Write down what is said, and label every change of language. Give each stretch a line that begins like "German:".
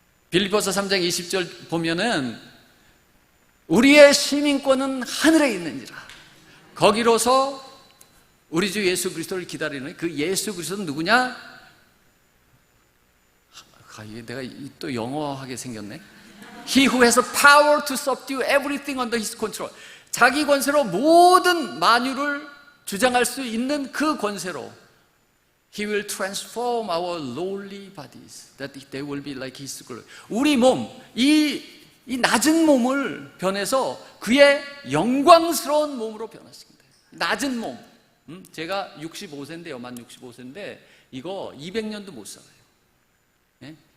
Korean: 빌립보서 3장 20절 보면은 우리의 시민권은 하늘에 있는지라. 거기로서 우리 주 예수 그리스도를 기다리는 그 예수 그리스도는 누구냐? 내가 또 영어하게 생겼네.
English: He who has the power to subdue everything under his control.
Korean: 자기 권세로 모든 만유를 주장할 수 있는 그 권세로
English: He will transform our lowly bodies that they will be like his glory.
Korean: 우리 몸, 이 낮은 몸을 변해서 그의 영광스러운 몸으로 변화시킨다. 낮은 몸. 제가 65세인데요. 만 65세인데 이거 200년도 못 살아요. 예?